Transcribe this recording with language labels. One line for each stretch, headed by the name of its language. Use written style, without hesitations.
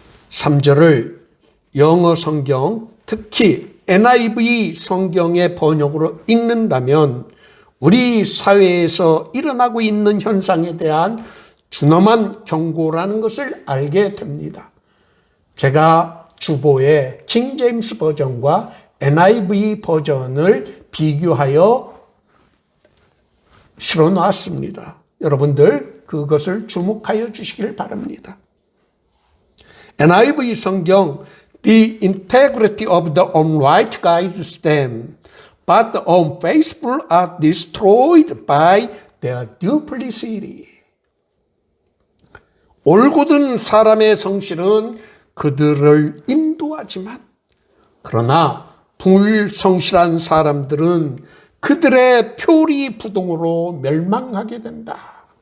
Korean: 3절을 영어 성경, 특히 NIV 성경의 번역으로 읽는다면 우리 사회에서 일어나고 있는 현상에 대한 준엄한 경고라는 것을 알게 됩니다. 제가 주보에 킹 제임스 버전과 NIV 버전을 비교하여 실어 놨습니다. 여러분들 그것을 주목하여 주시길 바랍니다.
English: NIV 성경 The integrity of the upright guides them, but the unfaithful are destroyed by their duplicity.
Korean: 올곧은 사람의 성실은 그들을 인도하지만 그러나 불성실한 사람들은 그들의 표리부동으로 멸망하게 된다.